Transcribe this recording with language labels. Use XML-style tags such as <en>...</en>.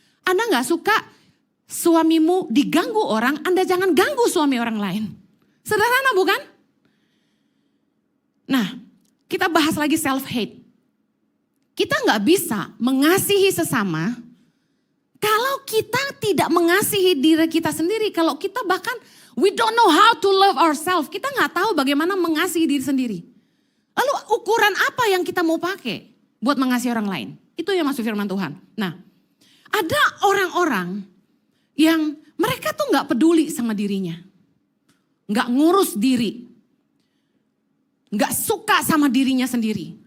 <id>Anda nggak suka suamimu diganggu orang, Anda jangan ganggu suami orang lain. Sederhana bukan? Nah, kita bahas lagi self-hate. Kita nggak bisa mengasihi sesama kalau kita tidak mengasihi diri kita sendiri. Kalau kita bahkan</id> <en>we don't know how to love ourselves.</en> <id>Kita nggak tahu bagaimana mengasihi diri sendiri. Lalu ukuran apa yang kita mau pakai buat mengasihi orang lain? Itu yang masuk firman Tuhan. Nah, ada orang-orang yang mereka tuh nggak peduli sama dirinya. Nggak ngurus diri. Nggak suka sama dirinya sendiri.</id>